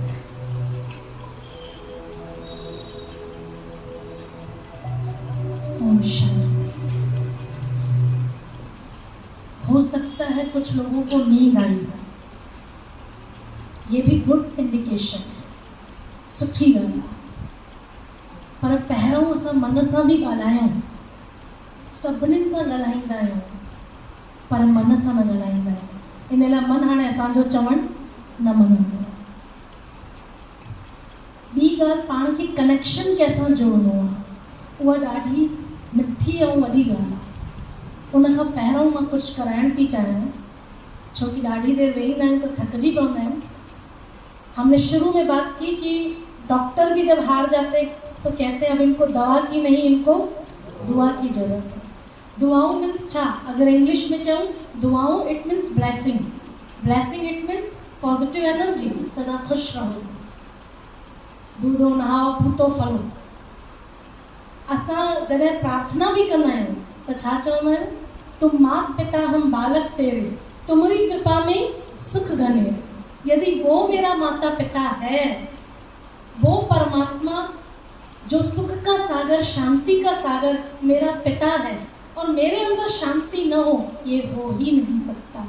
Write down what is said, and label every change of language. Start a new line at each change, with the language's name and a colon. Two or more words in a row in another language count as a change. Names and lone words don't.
Hindi: ओम शांति। हो सकता है कुछ लोगों को नींद आई हो, ये भी
English: good indication
Hindi: है,
Sindhi: सुठी ॻाल्हि आहे। पर पहिरों असां मन सां बि ॻाल्हायूं, सभिनीनि सां ॻाल्हाईंदा आहियूं, पर मन सां न ॻाल्हाईंदा आहियूं। इन लाइ मन हाणे असांजो चवणु न मञंदो। ॿी ॻाल्हि, पाण खे कनेक्शन कंहिंसां जोड़नो आहे, उहा ॾाढी मिठी ऐं वॾी ॻाल्हि आहे। उन खां पहिरों मां कुझु कराइणु थी चाहियां, छो कि ॾाढी देरि वेहींदा आहियूं त थकिजी पवंदा आहियूं।
Hindi: हमने शुरू में बात की कि डॉक्टर भी जब हार जाते तो कहते हैं अब इनको दवा की नहीं, इनको दुआ की जरूरत है।
Sindhi: दुआओं मीन्स छा? अगर इंग्लिश में चऊं दुआओं,
English: it means blessing. Blessing it means positive energy,
Hindi: सदा खुश रहो, दूधो नहाओ पूतो फलो।
Sindhi: असां जॾहिं प्रार्थना भी कंदा आहियूं त छा चवंदा आहियूं?
Hindi: तुम मात पिता हम बालक तेरे, तुम्हारी कृपा में सुख घने। यदि वो मेरा माता पिता है, वो परमात्मा जो सुख का सागर, शांति का सागर मेरा पिता है, और मेरे अंदर शांति न हो, ये हो ही नहीं सकता।